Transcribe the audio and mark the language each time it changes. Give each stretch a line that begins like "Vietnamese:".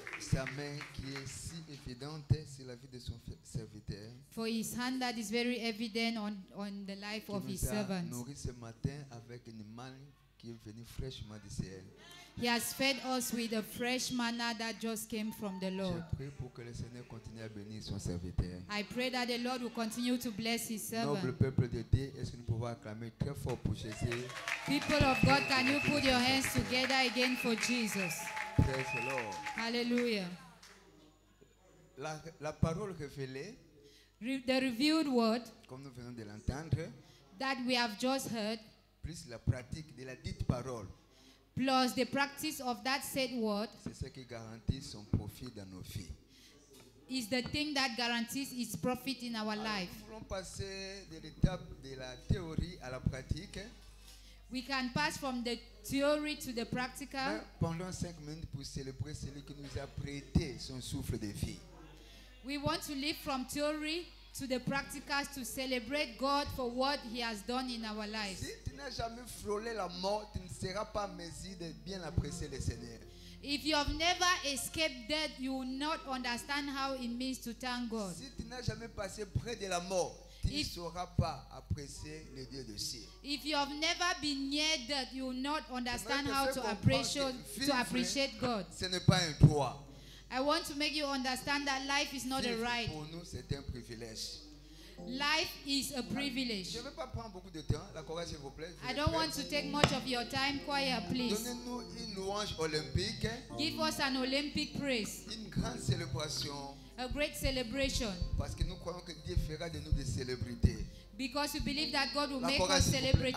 French: pour sa main qui est si évidente sur la vie de son serviteur.
English: For his hand that is very evident on the life
French: Qui
English: of his
French: nous a
English: servants.
French: nourris ce matin avec une manne qui est venue fraîchement du ciel.
English: He has fed us with a fresh manna that just came from the Lord.
French: Je prie pour que le Seigneur continue à bénir son serviteur.
English: I pray that the Lord will continue to bless his servant.
French: Noble peuple de Dieu, est-ce que nous pouvons acclamer très fort pour Jésus?
English: People of God, can you put your hands together again for Jesus? Praise the Lord. Hallelujah.
French: La parole révélée,
English: The revealed word
French: comme nous venons de l'entendre,
English: that we have just heard,
French: plus la pratique de la dite parole,
English: plus the practice of that said word,
French: c'est ce qui garantit son profit dans nos vies.
English: Is the thing that guarantees its profit in our life.
French: Nous voulons passer de l'étape de la théorie à la pratique.
English: We can pass from the theory to the practical.
French: Pendant 5 minutes pour célébrer celui qui nous a prêté son souffle de vie.
English: We want to live from theory to the practicals to celebrate God for what He has done in our lives.
French: Si tu n'as jamais frôlé la mort, tu ne seras pas en mesure de bien apprécier le Seigneur.
English: If you have never escaped death, you will not understand how it means to thank God.
French: Si tu n'as jamais passé près de la mort, tu ne sauras pas apprécier le Dieu de ciel.
English: If you have never been near death, you will not understand how to appreciate God.
French: Ce n'est pas un droit.
English: I want to make you understand that life is not a right.
French: Pour nous, c'est un privilège.
English: Life is a privilege.
French: Je ne vais pas prendre beaucoup de temps. La chorale, s'il vous plaît.
English: I don't want to take much of your time. Choir, please.
French: Donnez-nous une louange olympique.
English: Give us an Olympic praise.
French: Une grande célébration.
English: A great celebration.
French: Parce que nous croyons que Dieu fera de nous des célébrités.
English: Because we believe that God will make us celebrities.